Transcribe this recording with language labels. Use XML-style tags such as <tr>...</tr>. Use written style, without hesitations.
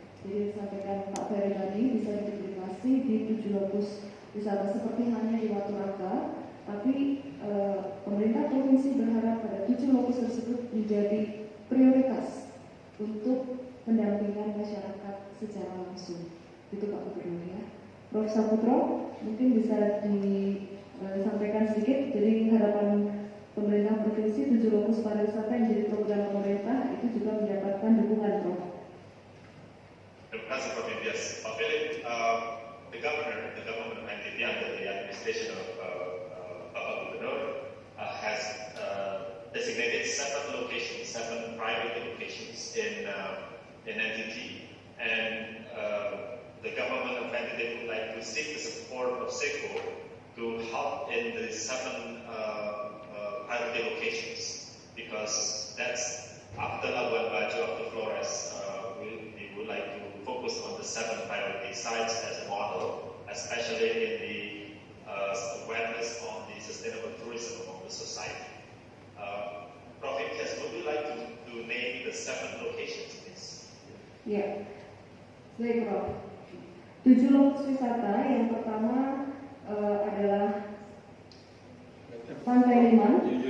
<id>Jadi disampaikan Pak Ferry tadi bisa diduplikasi di 7 lokus wisata seperti halnya di Watu Raka, tapi pemerintah provinsi berharap pada 7 lokus tersebut menjadi prioritas untuk pendampingan masyarakat secara langsung. Itu Pak Gubernur ya. Prof. Saputro mungkin bisa disampaikan sedikit. Jadi harapan pemerintah provinsi 7 lokus pariwisata yang jadi program pemerintah itu juga mendapatkan dukungan, Prof. Terima kasih Prof. Indias.</id> <en>Pak Philip, the government of NTT under the administration of Bapak Gubernur has designated 7 locations, 7 private locations in NTT, and the government of NTT would like to seek the support of SECO to help in the 7 private locations, because that's after Labuan Bajo, after Flores, we would like to focus on the 7 priority sites as a model, especially in the awareness on the sustainable tourism among the society. Prof. Indias, would you like to name the 7 locations, please?</en> <id>Ya, baik Prof. 7 lokus wisata yang pertama adalah Pantai Liman.</id>